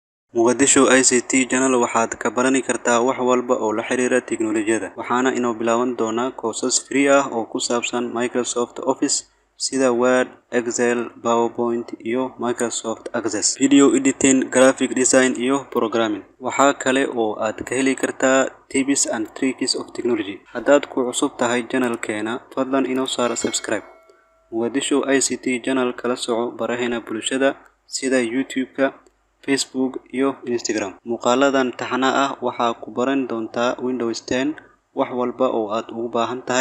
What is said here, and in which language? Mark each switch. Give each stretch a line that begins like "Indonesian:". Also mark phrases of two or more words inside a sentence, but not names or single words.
Somali: Mogadishu ICT Channel waxaad ka baran kartaa wax walba oo la xiriira tiknoolajiyada. Waxaana inoo bilaaban doonaa
English: courses free
Somali: ah oo ku saabsan Microsoft Office sida Word, Excel, PowerPoint iyo Microsoft Access,
English: video editing, graphic design
Somali: iyo programming. Waxa kale oo aad ka heli kartaa
English: tips and tricks of technology.
Somali: Haddaad ku cusub tahay channelkeena, fadlan inoo saar subscribe. Mogadishu ICT Channel kala soco baraheena bulshada sida YouTube-ka, Facebook iyo Instagram. Muuqaaladan taxana ah waxaa ku baran doontaa Windows 10 wax walba oo aad ugu baahan tahay.